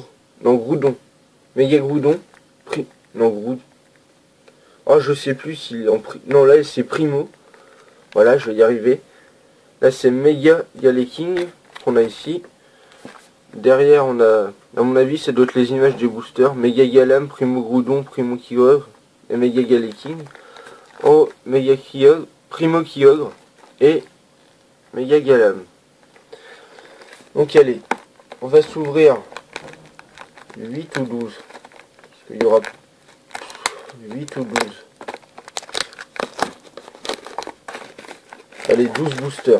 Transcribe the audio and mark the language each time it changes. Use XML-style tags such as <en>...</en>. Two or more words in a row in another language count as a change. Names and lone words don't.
<fr>Non, Groudon. Méga Groudon. Non, Groudon. Oh, je sais plus s'il est en non, là, c'est Primo. Voilà, je vais y arriver. Là, c'est Méga Galeking qu'on a ici. Derrière, on a, à mon avis, c'est d'autres les images des boosters. Méga Galam, Primo Groudon, Primo Kyogre et Méga Galeking. Oh, Méga Kyogre, Primo Kyogre et Méga Galam. Donc, allez, on va s'ouvrir 8 ou 12. Parce qu'il y aura 8 ou 12. Allez, 12 boosters.</fr>